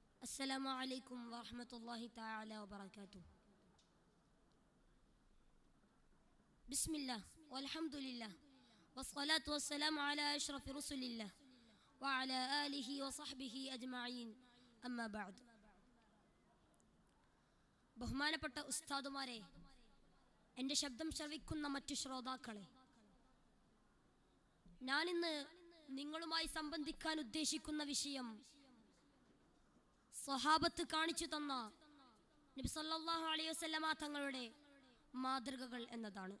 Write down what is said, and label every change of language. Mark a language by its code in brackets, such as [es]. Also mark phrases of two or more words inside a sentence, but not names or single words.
[ar] السلام عليكم ورحمة الله تعالى وبركاته. بسم الله والحمد لله والصلاة والسلام على أشرف رسل الله وعلى آله وصحبه أجمعين أما بعد. [ml] ബഹുമാനപ്പെട്ട ഉസ്താദുമാരെ, എൻ്റെ ശബ്ദം ശ്രവിക്കുന്ന മറ്റു ശ്രോതാക്കളെ, ഞാനിന്ന് നിങ്ങളുമായി സംബന്ധിക്കാൻ ഉദ്ദേശിക്കുന്ന വിഷയം സ്വഹാബത്ത് കാണിച്ചു തന്ന നബി [ar] صلى الله عليه وسلم [ml] തങ്ങളുടെ മാതൃകകൾ എന്നതാണ്.